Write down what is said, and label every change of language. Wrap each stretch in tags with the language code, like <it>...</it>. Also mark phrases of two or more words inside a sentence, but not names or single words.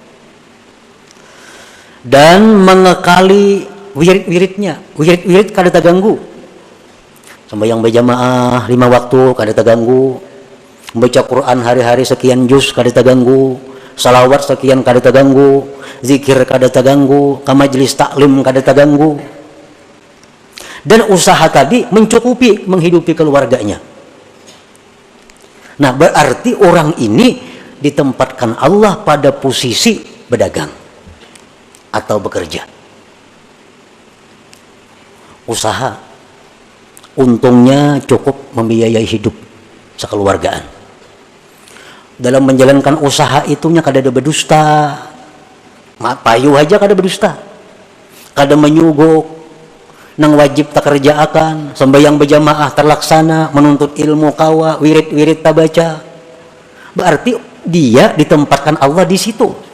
<id>Dan mengekali wirid-wiridnya, wirid-wirid kada terganggu. Sembahyang berjamaah 5 waktu kada terganggu. Membaca Quran hari-hari sekian juz kada terganggu. Salawat sekian kada terganggu. Zikir kada terganggu. Ke majelis taklim kada terganggu. Dan usaha tadi mencukupi menghidupi keluarganya. Nah, berarti orang ini ditempatkan Allah pada posisi berdagang atau bekerja. Usaha, untungnya cukup membiayai hidup sekeluargaan.</id> <bjn>Dalam menjalankan usaha itunya kada ada berdusta, payuh aja kada berdusta, kada menyuguk, nang wajib tak kerjaakan, sembahyang berjamaah terlaksana, menuntut ilmu kawa, wirid-wirid tak baca.</bjn> <id>Berarti dia ditempatkan Allah di situ.</id>